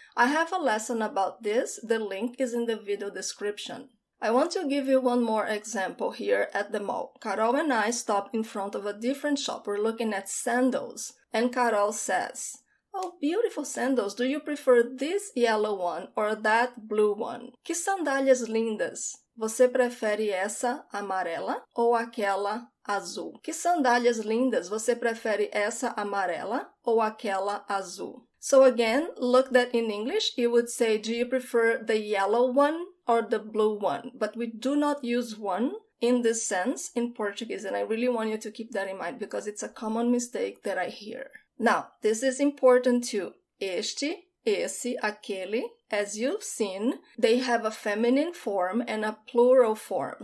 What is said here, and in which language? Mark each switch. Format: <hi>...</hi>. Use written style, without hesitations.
<en>I have a lesson about this. The link is in the video description. I want to give you one more example here at the mall. Carol and I stop in front of a different shop. We're looking at sandals. And Carol says, oh, beautiful sandals. Do you prefer this yellow one or that blue one?</en> <pt>Que sandálias lindas. Você prefere essa amarela ou aquela azul? Que sandálias lindas. Você prefere essa amarela ou aquela azul?</pt> <en>So again, look that in English, you would say, do you prefer the yellow one or the blue one? But we do not use one in this sense in Portuguese, and I really want you to keep that in mind because it's a common mistake that I hear. Now, this is important too. Este, esse, aquele, as you've seen, they have a feminine form and a plural form.</en>